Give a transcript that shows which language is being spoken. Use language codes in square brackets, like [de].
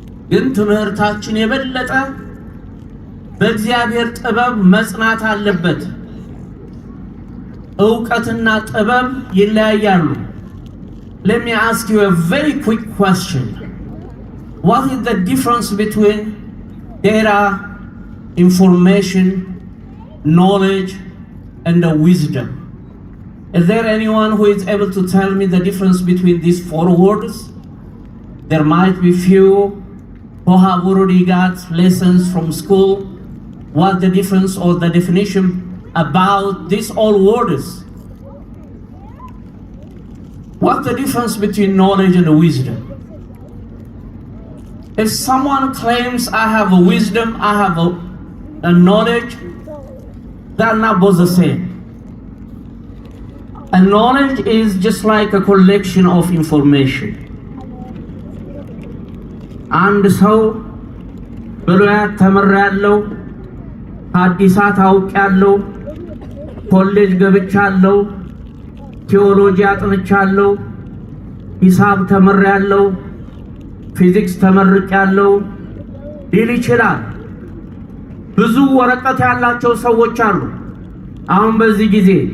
[am] ግን ትምህርታችን የበለጠ በእግዚአብሔር ጥበብ መጽናት አለበት። ዕውቀትና ጥበብ ይለያያሉ። [en] Let me ask you a very quick question. What is the difference between data, information, knowledge, and the wisdom? Is there anyone who is able to tell me the difference between these four words? There might be few who have already got lessons from school. What the difference or the definition about these all words? What's the difference between knowledge and wisdom? If someone claims I have a wisdom, I have a knowledge, they are not both the same. And knowledge is just like a collection of information. [am] አንድ ሰው ብሉያት ተምሬያለሁ፣ ሐዲሳት አውቄያለሁ፣ ኮሌጅ ገብቻለሁ፣ ቴዎሎጂ አጥንቻለሁ፣ ሂሳብ ተምሬያለሁ፣ ፊዚክስ ተመርቄያለሁ ሊል ይችላል። ብዙ ወረቀት ያላቸው ሰዎች አሉ። አሁን በዚህ ጊዜ